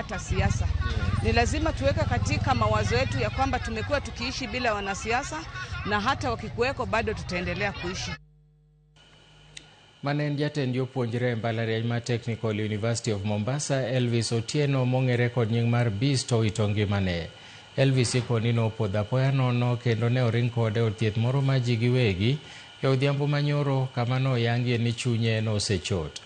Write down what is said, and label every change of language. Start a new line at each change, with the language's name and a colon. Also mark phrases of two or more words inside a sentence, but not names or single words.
Swahili: hata siasa. Ni lazima tuweke katika mawazo yetu ya kwamba tumekuwa tukiishi bila wanasiasa, na hata wakikuweko bado tutaendelea kuishi.
Luo (Kenya and Tanzania): Manen jatend jopuonjre mbalariany mar Technical University of Mombasa, Elvis Otieno, mong'ere kod nying mar Beast, owito ngimane. Elvis ikoni nopodho apoya nono kendo ne oring kode od thieth moro ma ji giwegi e odhiambo manyoro, kama noyangie ni chunye nosechot.